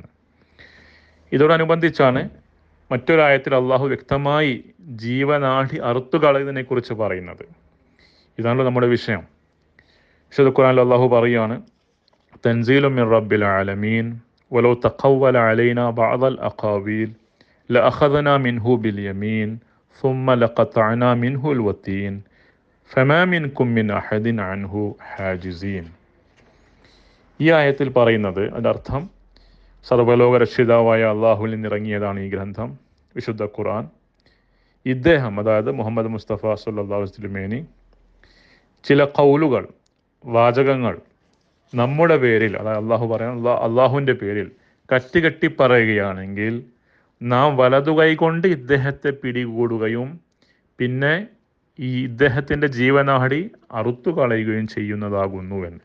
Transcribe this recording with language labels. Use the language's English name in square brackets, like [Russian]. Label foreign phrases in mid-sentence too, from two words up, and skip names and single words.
[Malayalam] ഇതോടനുബന്ധിച്ചാണ് മറ്റൊരായത്തിൽ അള്ളാഹു വ്യക്തമായി ജീവനാടി അറുത്തു കളയുന്നതിനെ കുറിച്ച് പറയുന്നത്. ഇതാണല്ലോ നമ്മുടെ വിഷയം. വിശുദ്ധ ഖുർആനിൽ അള്ളാഹു പറയുകയാണ്, [Arabic] تنزيل من رب العالمين ولو تقول علينا بعض الأقاويل لأخذنا منه باليمين ثم لقطعنا منه الوتين فما منكم من أحد عنه حاجزين. [Malayalam] ഈ ആയത്തിൽ പറയുന്നത്, അതിൻ്റെ അർത്ഥം, സർവ്വലോക രക്ഷിതാവായ അള്ളാഹുവിൽ നിന്നിറങ്ങിയതാണ് ഈ ഗ്രന്ഥം, വിശുദ്ധ ഖുർആൻ. ഇദ്ദേഹം, അതായത് മുഹമ്മദ് മുസ്തഫ [Arabic] صلى الله عليه وسلم, [Malayalam] ചില ഖൗലുകൾ, വാചകങ്ങൾ നമ്മുടെ പേരിൽ, അതായത് അള്ളാഹു പറയാൻ അള്ളാഹുവിൻ്റെ പേരിൽ കറ്റുകെട്ടി പറയുകയാണെങ്കിൽ നാം വലതുകൈ കൊണ്ട് ഇദ്ദേഹത്തെ പിടികൂടുകയും പിന്നെ ഈ ഇദ്ദേഹത്തിൻ്റെ ജീവനാടി അറുത്തു കളയുകയും ചെയ്യുന്നതാകുന്നുവെന്ന്.